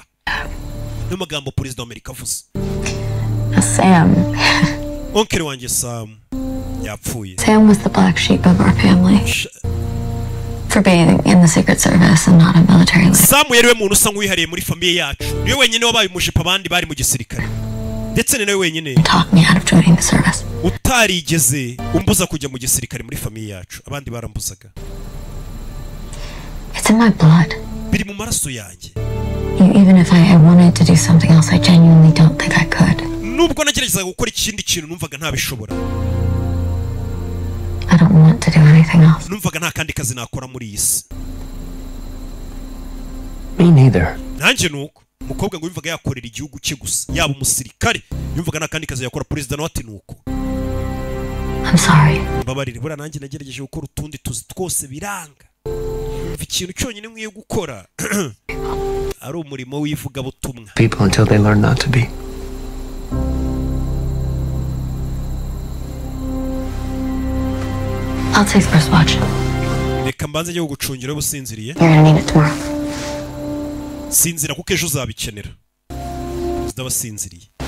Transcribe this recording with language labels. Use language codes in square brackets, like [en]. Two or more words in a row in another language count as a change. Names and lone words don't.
[rw] Niyo magambo perezida wa Amerika avuze. Sam. Onkeri wanjye Sam yapfuye. [en] Sam was the black sheep of our family. For being in the Secret Service and not a military life. [rw] Sam yari we muntu usa nk'uwihariye muri famiye yacu. Niwe wenyine wabaye umushipa abandi bari mu gisirikare. Ndetse ni nawe wenyine [en] talk me out of joining the service. [rw] Utarigeze umbuza kujya mu gisirikare muri famiye yacu. Abandi barambuzaga. [en] It's in my blood. [rw] Biri mu maraso yanjye. [en] Even if I wanted to do something else, I genuinely don't think I could. [rw] Nubwo nageragezaga gukora ikindi kintu numvaga ntabishobora. [en] I don't want to do anything else. [rw] Numvaga nta kandi kazi nakora muri iyi si. [en] Me neither. [rw] Nanjye nuko umukobwa ngo yumvaga yakorera igihugu cye gusa yaba umusirikare yumvaga nta kandi kazi yakora. Perezida nawe ati nuko [en] I'm sorry. [rw] Mbabarire bura nanjye nagerageje gukora utundi tuzi twose biranga. Ikintu cyonyine nkwiye gukora ari umurimo w'ivuga butumwa. [en] People until they learn not to be. I'll take first watch. [rw] Reka mbanze njye gucungira ubusinziriye. [en] You're gonna need it tomorrow. [rw] Sinzira kuko ejo uzabikenera. Uzabasinziriye.